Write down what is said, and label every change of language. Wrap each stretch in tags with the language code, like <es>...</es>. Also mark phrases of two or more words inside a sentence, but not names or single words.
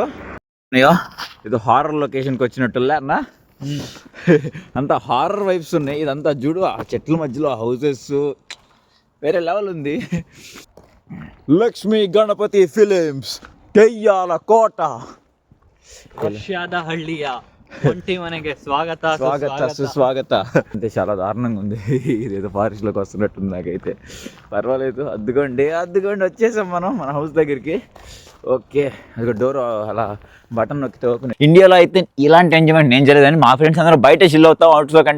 <te>ఇది హారర్ లొకేషన్కి వచ్చినట్టులే అన్న, అంతా</te> <en>horror vibes</en> <te>ఉన్నాయి. ఇదంతా చూడు, ఆ చెట్ల మధ్యలో హౌసెస్ వేరే లెవెల్ ఉంది. లక్ష్మీ గణపతి ఫిలిమ్స్, దెయ్యాల కోట,</te> <kn>రష్యాದ ಹಳ್ಳಿಯ ಒಂಟಿ ಮನೆಗೆ ಸ್ವಾಗತ</kn> <te>సుస్వాగత. అంటే చాలా దారుణంగా ఉంది, ఇదేదో ఫారెస్ట్లోకి వస్తున్నట్టుంది నాకైతే. పర్వాలేదు, అద్దుకోండి వచ్చేసాం మనం మన హౌస్ దగ్గరికి. ఓకే, అది డోర్ అలా బటన్ నొక్కితే ఓపెన్. ఇండియాలో అయితే ఇలాంటి ఎంజాయ్మెంట్ నేను చేయలేదని, మా ఫ్రెండ్స్ అందరూ బయట చిల్ అవుతాం అవుట్స్లో కంటే.</te>